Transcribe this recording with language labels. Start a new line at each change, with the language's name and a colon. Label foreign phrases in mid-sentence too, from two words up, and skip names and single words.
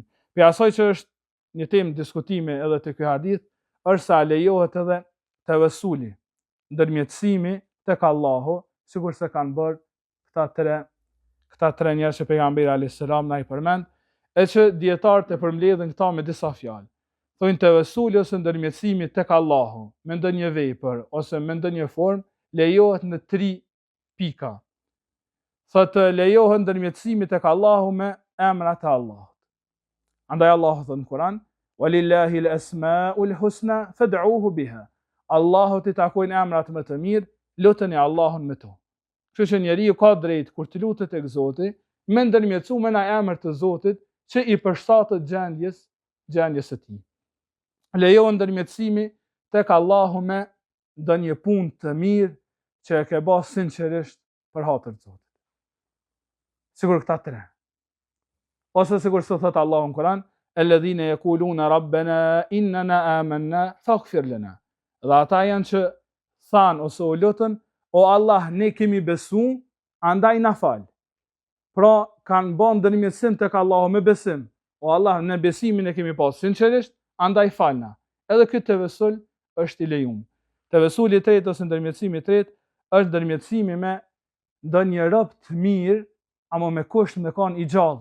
Albanian: Për asaj që është një temë diskutimi edhe te ky hadith, është sa lejohet edhe tevessuli, ndërmjetësimi tek Allahu, sikur se kanë bërë këta tre njerëz që pejgamberi
Arabic: عليه السلام
Albanian: na i përmend, e që dietarët e përmbledhin këta me disa fjalë. Thonë tevessuli ose ndërmjetësimi tek Allahu, me ndonjë vepër ose me ndonjë formë, lejohet në 3 pika. Thotë lejohet ndërmjetësimi tek Allahu me emrat e Allahut. Andaj Allahu thot në Kur'an,
Arabic: "ولله الأسماء الحسنى فادعوه بها."
Albanian: Allahut i takojnë emrat më të mirë, luteni Allahun me to. Kështu që njeriu ka drejt kur të lutet tek Zoti, me ndërmjetësu me në emër të Zotit që i përshtatet gjendjes së tij. Lejohet ndërmjetësimi tek Allahu me ndonjë punë të mirë që e ke bërë sinqerisht për hatër të Zotit. Sigur këta tre. Ose sigur se thot Allahu në Kur'an,
Arabic: الذين يقولون ربنا إننا آمنا فاغفر لنا.
Albanian: Dhe ata janë që thanë ose u lutën, o Allah, ne kemi besu, andaj na fal. Pra kanë bën ndërmjetësim tek Allahu me besim. O Allah, në besimin e kemi pas sinqerisht, andaj falna. Edhe ky tevesul është i lejuar. Tevesuli i tretë ose ndërmjetësimi i tretë është ndërmjetësimi me ndonjë rob të mirë, ama me kusht me kanë i gjallë.